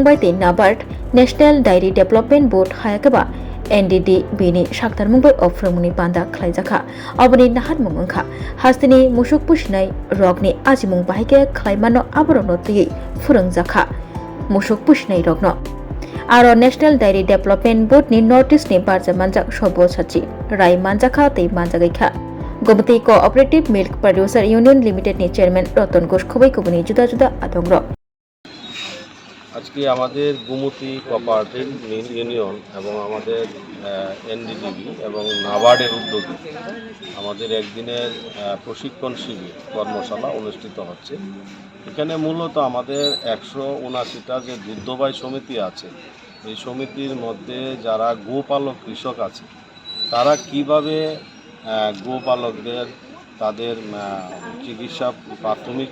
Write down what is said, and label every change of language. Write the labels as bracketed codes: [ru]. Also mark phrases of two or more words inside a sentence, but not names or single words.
[trp] bai te NABARD National Dairy Development Board hayakaba NDD bini saktar mungbai oframuni panda khlaijakha oboni nahar mungungkha hastini musuk pushnai rogni ajimung bahike khlaimano aborno tui phurungjakha musuk pushnai rogno aro National Dairy Development Board ni notice ni barja manjak sobo sachi rai manjakha tei manjagaikha Gomati Cooperative Milk Producer Union Limited ni chairman Roton Ghosh khobai kubuni juda juda atongro [bn] আজকে আমাদের গোমতী কোঅপারেটিভ ইউনিয়ন এবং আমাদের এনডিডিবি এবং নাবার্ডের উদ্যোগে আমাদের একদিনের প্রশিক্ষণ শিবির কর্মশালা অনুষ্ঠিত হচ্ছে। এখানে মূলত আমাদের 179টা যে দুগ্ধবাহী সমিতি আছে, এই সমিতির মধ্যে যারা গোপালক কৃষক আছে তারা কিভাবে গোপালকদের তাদের চিকিৎসা প্রাথমিক